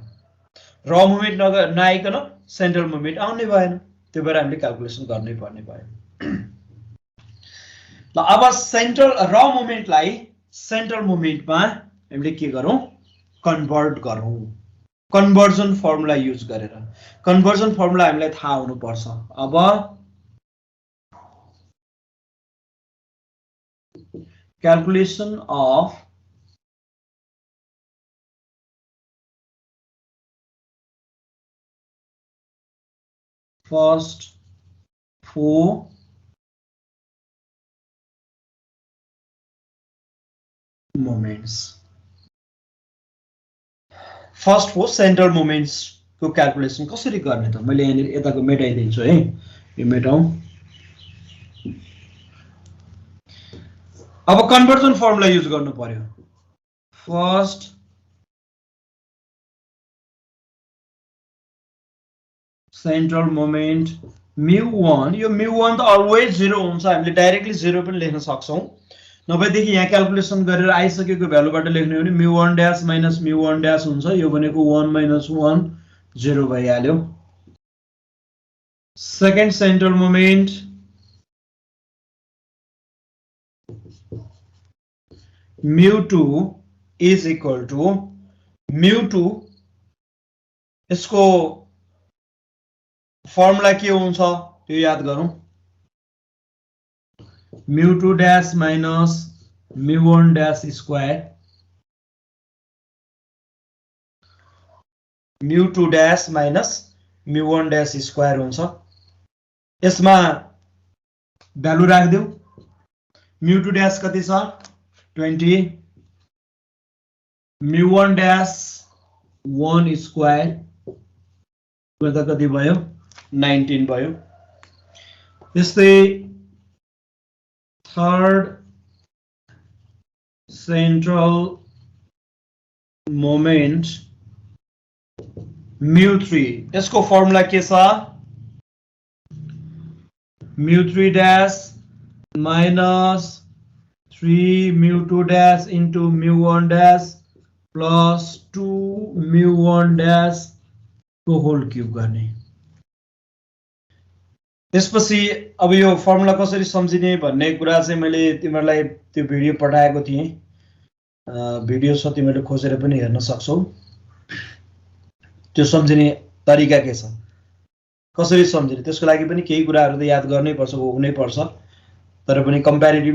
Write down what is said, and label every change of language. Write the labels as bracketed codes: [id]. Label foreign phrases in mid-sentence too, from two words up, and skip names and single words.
[ne] र मोमेन्ट नआइकन [en] central moment [ne] आउनै भएन, त्यो भएर हामीले क्याल्कुलेसन गर्नै पर्ने भयो। ल अब सेन्ट्रल र मोमेन्टलाई सेन्ट्रल मोमेन्टमा हामीले के गरौँ, कन्भर्ट गरौँ, [en] conversion formula use [ne] गरेर। [en] conversion formula [ne] हामीलाई थाहा हुनुपर्छ। [en] अब calculation of first 4 [ne] moments, [en] first 4 central moments [ne] को क्याल्कुलेसन कसरी गर्ने त, मैले यहाँ यताको मेटाइदिन्छु है, यो मेटाउँ। अब [en] conversion formula use [ne] गर्नु पर्यो। [en] first central moment mu1, [ne] यो mu1 त अलवेज 0 हुन्छ, हामीले डाइरेक्टली 0 पनि लेख्न सक्छौं, नभएदेखि यहाँ क्याल्कुलेसन गरेर आइसकेको भ्यालुबाट लेख्ने हो भने [en] mu1 dash minus mu1 dash [ne] हुन्छ, यो भनेको [en] 1 minus 1 [ne] 0 भइहाल्यो। [en] second central moment mu2 is equal to mu2, [ne] यसको फर्मुला के हुन्छ त्यो याद गरौँ, [en] mu2 dash minus mu1 dash स्क्वायर, mu2 dash minus mu1 dash स्क्वायर हुन्छ। [ne] यसमा भ्यालु राख्दियौ, [en] mu2 dash [ne] कति छ 20, [en] mu1 dash [ne] 1 स्क्वायर गर्दा कति भयो 19 भयो। त्यस्तै [en] third central moment μ3 [ne] यसको फर्मुला के छ [en] μ3 dash minus 3 μ2 dash into μ1 dash plus 2 μ1 dash [ne] को [en] whole cube [ne] गर्ने त्यसपछि अब यो फर्मुला कसरी सम्झिने भन्ने कुरा चाहिँ मैले तिमीहरुलाई त्यो भिडियो पठाएको थिएँ भिडियो छ तिमीहरुले खोजेर पनि हेर्न सक्छौ त्यो सम्झिने तरिका के छ कसरी सम्झिने त्यसको लागि पनि केही कुराहरु त याद गर्नै पर्छ हुनै पर्छ तर पनि कम्प्यारेटिभली